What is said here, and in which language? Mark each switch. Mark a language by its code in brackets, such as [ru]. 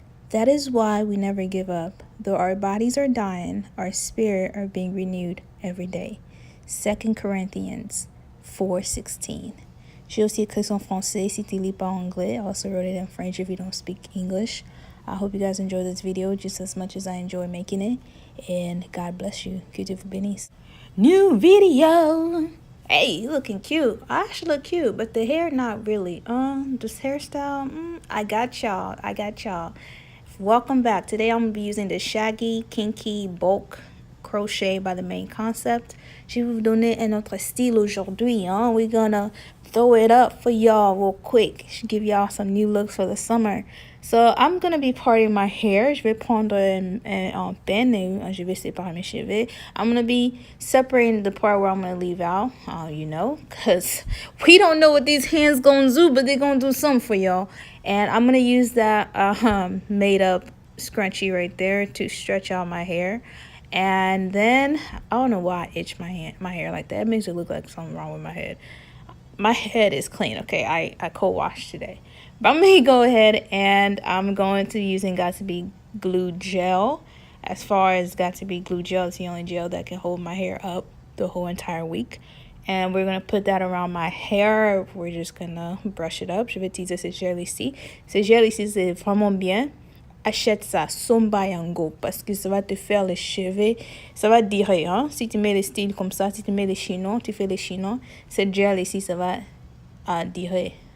[en] That is why we never give up. Though our bodies are dying, our spirit are being renewed every day. 2 Corinthians 4:16. [fr] J'ai aussi écrit ça en français si tu lis pas anglais. [en] I also wrote it in French if you don't speak English. I hope you guys enjoy this video just as much as I enjoy making it. And God bless you. [fr] Que Dieu vous bénisse. [en] New video. Hey, you looking cute. I actually look cute, but the hair not really. This hairstyle, I got y'all. Welcome back. Today I'm going to be using the Shaggy Kinky Bulk Crochet by the Main Concept. [fr] Je vais vous donner un autre style aujourd'hui. [en] We're going to throw it up for y'all real quick. Give y'all some new looks for the summer. So I'm going to be parting my hair. [fr] Je vais prendre un pen et je vais séparer mes cheveux. [en] I'm going to be separating the part where I'm going to leave out, because we don't know what these hands going to do, but they're going to do something for y'all. And I'm going to use that made up scrunchie right there to stretch out my hair. And then, I don't know why I itch my hair like that. It makes it look like something wrong with my head. My head is clean, okay? I co-washed today. But I'm going to go ahead and I'm going to using Got To Be Glue Gel. As far as Got To Be Glue Gel, it's the only gel that can hold my hair up the whole entire week. And we're going to put that around my hair. We're just going to brush it up. [fr] Je vais utiliser ce gel ici. Ce gel ici, c'est vraiment bien. Achète ça, Sombayango, parce que ça va te faire les cheveux, ça va durer, hein. Si tu mets les styles comme ça, si tu mets les chinos, tu fais les chinos, cette gel ici, ça va durer.